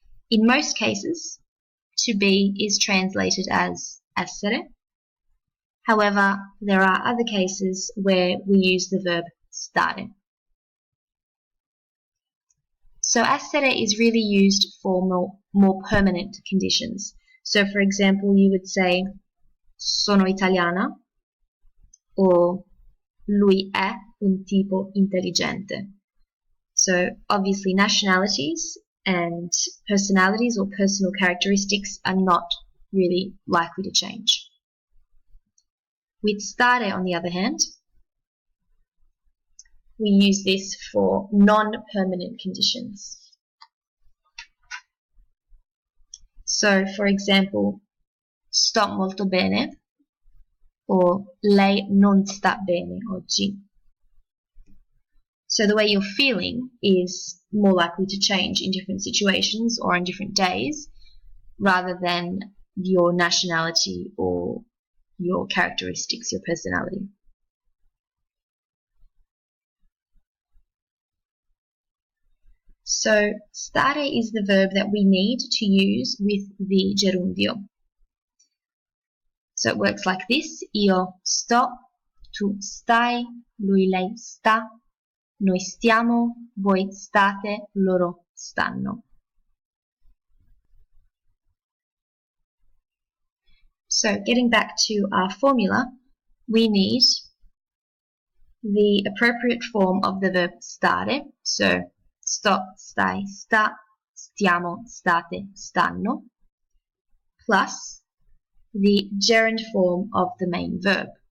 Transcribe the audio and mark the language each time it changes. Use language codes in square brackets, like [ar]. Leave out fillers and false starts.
[en] In most cases, to be is translated as essere. However, there are other cases where we use the verb stare. So essere is really used for more permanent conditions. So for example, you would say [it] sono italiana [en] or [it] lui è un tipo intelligente. [en] So obviously nationalities and personalities or personal characteristics are not really likely to change. With stare, on the other hand, we use this for non-permanent conditions. So, for example, [it] sto molto bene [en] or [it] lei non sta bene oggi. [en] So the way you're feeling is more likely to change in different situations or on different days rather than your nationality or your characteristics, your personality. So stare is the verb that we need to use with the gerundio. So it works like this: [it] io sto, tu stai, lui lei sta, noi stiamo, voi state, loro stanno. [en] So getting back to our formula, we need the appropriate form of the verb stare. So [it] sto, stai, sta, stiamo, state, stanno, [en] plus the gerund form of the main verb.